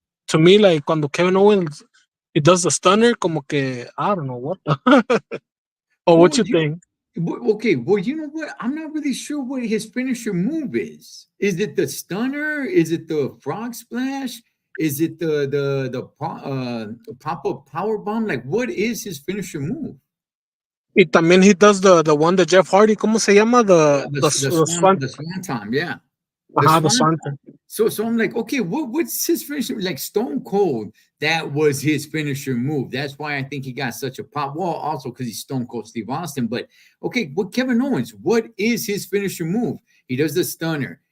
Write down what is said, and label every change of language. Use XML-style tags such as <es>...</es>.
<en>To me, like,</en> <es>cuando</es> <en>Kevin Owens he does the stunner,</en> <es>como que</es> <en>I don't know what the or what you think. okay. Well, you know what? I'm not really sure what his finisher move is. Is it the stunner? Is it the frog splash? Is it the pop up power bomb? Like, what is his finisher move?</en> <es>Y también</es> <en>he does the one that Jeff Hardy,</en> <es>¿cómo se llama?</es> <en>The swan, The swan time. Yeah, the the swan. swan. So I'm like, okay, what's his finisher? Like Stone Cold, that was his finisher move. That's why I think he got such a pop. Well, also because he's Stone Cold Steve Austin. But okay, what Kevin Owens? What is his finisher move? He does the stunner.</en>